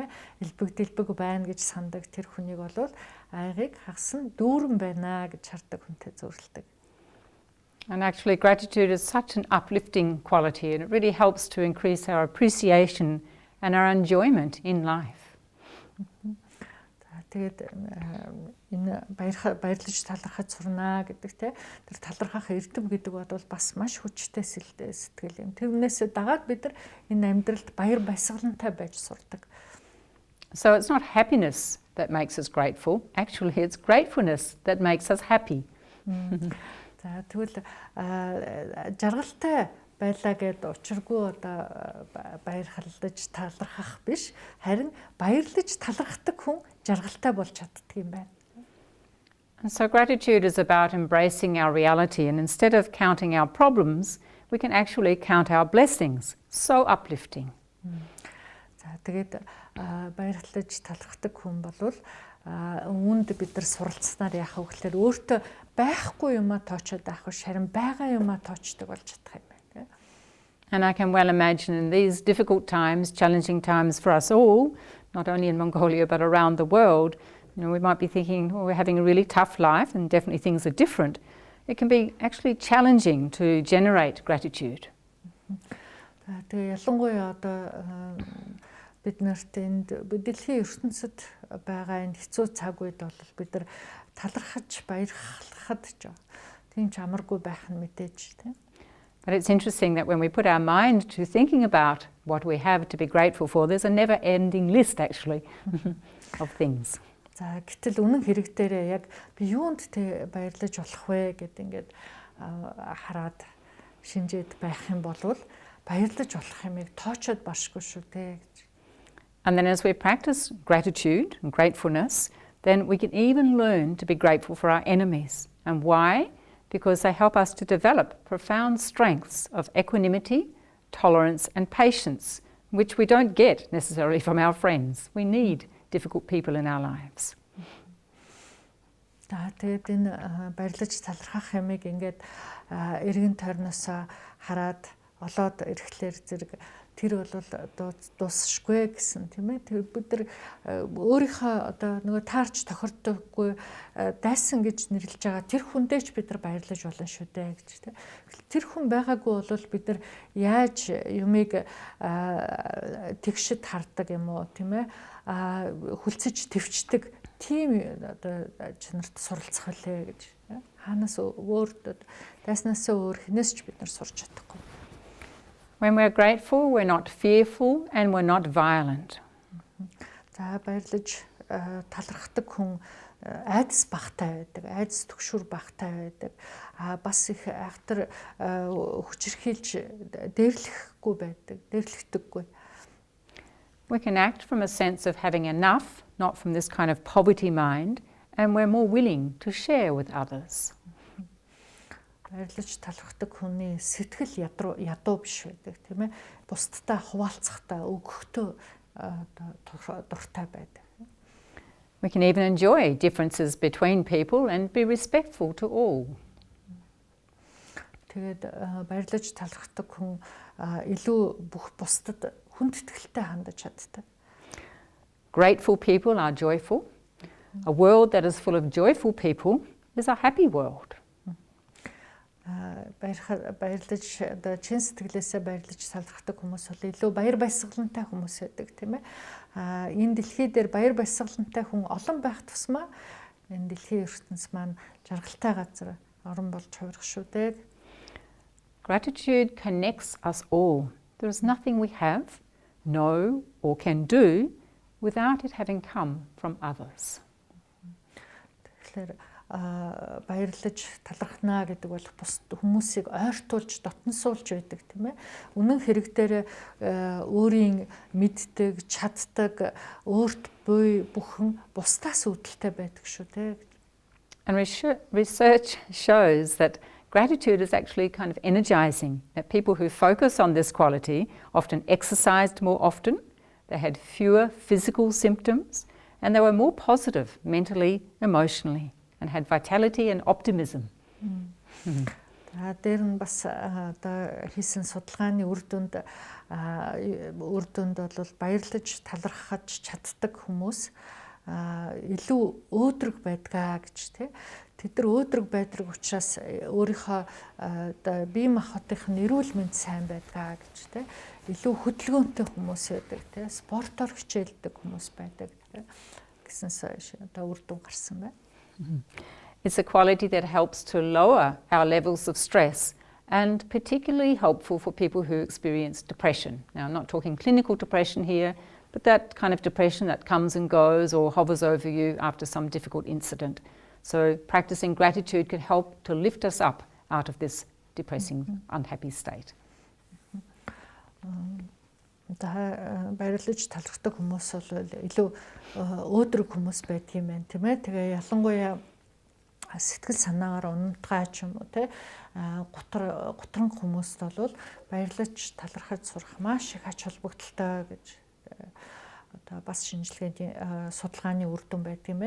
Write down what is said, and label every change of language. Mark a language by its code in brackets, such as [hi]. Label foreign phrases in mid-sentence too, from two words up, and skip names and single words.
[mn] Элбэг дэлбэг байна гэж сандаг тэр хүнийг бол аягийг хагасан дүүрэн байна гэж хардаг хүнтэй зүрэлдэг. [en] And actually gratitude is such an uplifting quality, and it really helps to increase our appreciation and our enjoyment in life. [mn] Тэгээд энэ баярлаж талархаж сурнаа гэдэг те тэр талархах эрдэм гэдэг бол бас маш хүчтэй сэтгэл юм. Тэрнээс дагаад бид нар энэ амьдралд баяр баясгалантай байж сурдаг. [en] So it's not happiness that makes us grateful, actually it's gratefulness that makes us happy. [mn] За тэгвэл жаргалтай байлаа гэд учиргүй одоо баярлаж талархах биш, харин баярлаж талархдаг хүн жаргалтай болж чаддаг юм байна. [en] And so gratitude is about embracing our reality, and instead of counting our problems, we can actually count our blessings. So uplifting. [mn] За тэгээд баярлаж талархдаг хүн бол үүнд бид нар суралцсанаар яах вэ гэхээр өөртөө байхгүй юмаа тоочод авах биш, харин байгаа юмаа тоочдог болж чадах юм байна. [en] And I can well imagine in these difficult times, challenging times for us all, not only in Mongolia but around the world, we might be thinking, we're having a really tough life and definitely things are different. It can be actually challenging to generate gratitude. [mn] Тэгээ ялангуяа одоо бид нарт энд дэлхийн ертөнцид байгаа энэ хэцүү цаг үед бол бид нар талархаж баярлахад ч тийм ч амаргүй байх нь мэдээж тийм. [en] But it's interesting that when we put our mind to thinking about what we have to be grateful for, there's a never-ending list actually of things. [mn] За гэтэл үнэн хэрэг дээрээ яг би юунд тэ баярлаж болох вэ гэд ингээд хараад шинжээд байх юм бол баярлаж болох юмыг тоочод баршгүй шүү дээ гэж. [en] And then as we practice gratitude and gratefulness, then we can even learn to be grateful for our enemies. And why? Because they help us to develop profound strengths of equanimity, tolerance and patience, which we don't get necessarily from our friends. We need difficult people in our lives. [mn] Тэгээд энэ баярлаж талархах хэмээг ингээд эргэн тойрноос хараад олоод ирэхлээр зэрэг тэр бол дуусшгүй гэсэн тийм ээ. Тэр бид нар өөрийнхөө одоо нөгөө таарч тохирдоггүй дайсан гэж нэрлэж байгаа тэр хүндээ ч бид нар баярлаж болно шүү дээ гэж тийм. Тэр хүн байгаагүй бол бид нар яаж юмыг тэгшид хардаг юм уу тийм ээ. Хүлцэж твчдэг тийм одоо чанарт суралцах үлээ гэж. Хаанаас өөр дайснаас өөр хинээс ч бид нар сурч чадахгүй. [en] When we're grateful, we're not fearful and we're not violent. [mn] За баярлаж талархдаг хүн айдас багтай байдаг, айдас түгшүүр багтай байдаг. Бас их айхтар хүчирхийлж дээрлэхгүй байдаг, дээрлэгдэггүй. [en] We can act from a sense of having enough, not from this kind of poverty mind, and we're more willing to share with others. [mn] Баярлаж талархдаг хүний сэтгэл ядуу биш байдаг тийм ээ. Бусдтай хуваалцахтаа өгөхдөө дуртай байдаг. [en] We can even enjoy differences between people and be respectful to all. [mn] Тэгээд баярлаж талархдаг хүн илүү бүх бусдад хүндэтгэлтэй хандаж чаддаг. [en] Grateful people are joyful. A world that is full of joyful people is a happy world. [mn] Баярлаж одоо чин сэтгэлээсээ баярлаж талархдаг хүмүүс бол илүү баяр баясгалантай хүмүүс байдаг тийм ээ. Энэ дэлхий дээр баяр баясгалантай хүн олон байх тусмаа энэ дэлхийн ертөнц маань жаргалтай газар орон болж хувирах шүү дээ. [en] Gratitude connects us all. There is nothing we have, know or can do without it having come from others. [mn] Тэгэхээр баярлаж талархнаа гэдэг бол бус хүмүүсийг ойртуулж дотносуулж байдаг тийм ээ. Үнэн хэрэг дээр өөрийн мэддэг, чаддаг, өөрт буй бүхэн бусдаас үүдэлтэй байдаг шүү дээ. [en] And research shows that gratitude is actually kind of energizing, that people who focus on this quality often exercised more often, they had fewer physical symptoms, and they were more positive mentally, emotionally, and had vitality and optimism. [mn] Дээр нь бас одоо хийсэн судалгааны үр дүнд бол баярлаж талархаж чаддаг хүмүүс илүү өөдрөг байдгаа гэж тий. Тэд нар өөдрөг байдаг учраас өөрийнхөө одоо бие махбодын эрүүл мэнд сайн байдгаа гэж тий. Илүү хөдөлгөөнтэй хүмүүс байдаг тий. Спортоор хичээлдэг хүмүүс байдаг тий. Гэсэн одоо үр дүн гарсан байна. [en] It's a quality that helps to lower our levels of stress and particularly helpful for people who experience depression. Now, I'm not talking clinical depression here, but that kind of depression that comes and goes or hovers over you after some difficult incident. So practicing gratitude can help to lift us up out of this depressing, unhappy state. [mn] Баярлаж талархдаг хүмүүс бол илүү өөдрөг хүмүүс байдаг юм байна тийм ээ. Тэгээ ялангуяа сэтгэл санаагаар унтгай ч юм уу те гутран хүмүүст бол баярлаж талархаж сурах маш их ач холбогдолтой гэж одоо бас шинжилгээний судалгааны үр дүн байдаг юм байна.